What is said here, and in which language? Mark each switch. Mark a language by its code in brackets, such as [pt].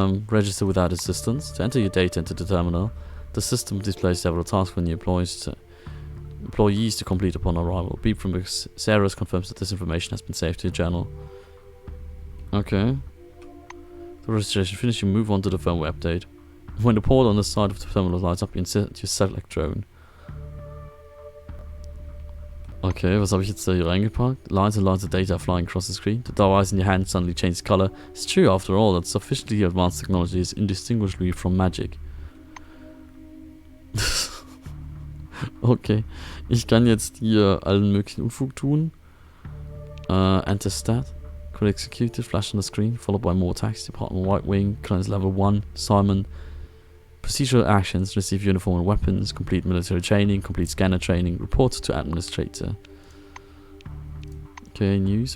[en] Register without assistance. To enter your data into the terminal, the system displays several tasks for new employees to complete upon arrival. Beep from Sarah's confirms that this information has been saved to your journal. Okay. The registration finished, you move on to the firmware update. When the port on the side of the terminal lights up, you select drone. [de] Okay, was habe ich jetzt da hier reingepackt? [en] Lines and lines of data are flying across the screen. The device in your hand suddenly changes color. It's true, after all, that sufficiently advanced technology is indistinguishably from magic. [de] Okay, ich kann jetzt hier allen möglichen Unfug tun. [en] Enter stat. Code executed, flash on the screen, followed by more text. Department White Wing, clearance level 1, Simon. Procedural actions, receive uniform and weapons, complete military training, complete scanner training, report to administrator. Okay, news.